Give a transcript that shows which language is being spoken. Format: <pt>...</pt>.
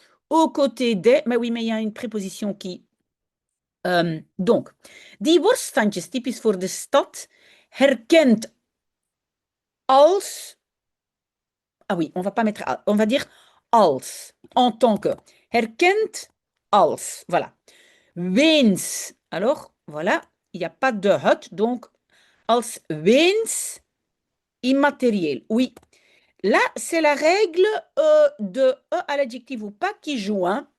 <fr>Aux côtés des, mais oui, mais il y a une préposition qui.</fr> <nl>Donc, die worststandjes typisch voor de stad herkent als.</nl> <fr>Ah oui, on va pas mettre, on va dire als, en tant que.</fr> <nl>Herkent als,</nl> <fr>voilà. Weens, alors, voilà, il n'y a pas de hut, donc</fr> <nl>als weens</nl> <fr>immatériel. Oui, là, c'est la règle de E à l'adjectif ou pas qui joue, hein.</fr>